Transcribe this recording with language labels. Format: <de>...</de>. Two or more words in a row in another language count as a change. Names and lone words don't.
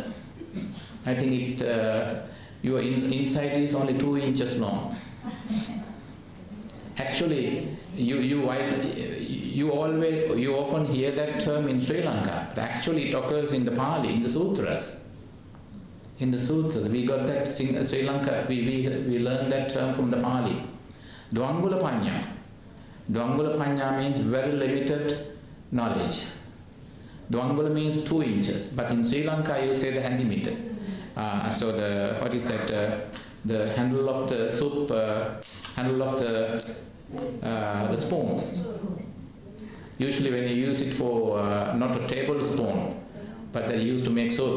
<en>I think your insight is only 2 inches long. Actually, you often hear that term in Sri Lanka, but actually it occurs in the Pali, in the sutras. In the sutras, we got that in Sri Lanka, we learned that term from the Pali.</en> <pi>Dvangula panya. Dvangula panya</pi> <en>means very limited knowledge. Dvangula means 2 inches, but in Sri Lanka you say the Sanghamitta. So the handle of the soup, handle of the spoon. Usually when you use it for not a tablespoon, but they used to make soup.</en>